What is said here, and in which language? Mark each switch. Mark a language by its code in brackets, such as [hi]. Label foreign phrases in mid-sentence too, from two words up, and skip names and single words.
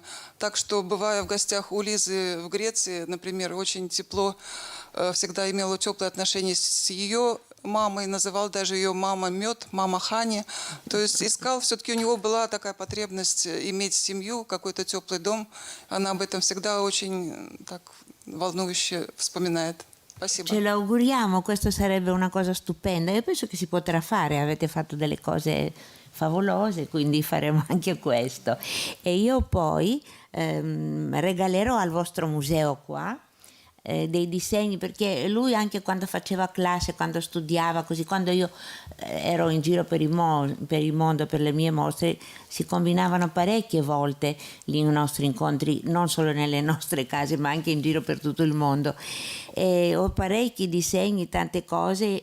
[ru] Так что, бывая в гостях у Лизы в Греции, например, очень тепло, всегда имел теплые отношения с ее мамой, называл даже ее мама Мед, мама Хани. То есть искал, все-таки у него была такая потребность иметь семью, какой-то теплый дом. Она об этом всегда очень так волнующе вспоминает. Spasibo. [it] Ce lo auguriamo, questo sarebbe una cosa stupenda. Io penso che si potrà fare, avete fatto delle cose favolose, quindi faremo anche questo. E io poi regalerò al vostro museo qua dei disegni, perché lui anche quando faceva classe, quando studiava, così quando io ero in giro per il mondo, per le mie mostre, si combinavano parecchie volte i nostri incontri, non solo nelle nostre case ma anche in giro per tutto il mondo, e ho parecchi disegni, tante cose.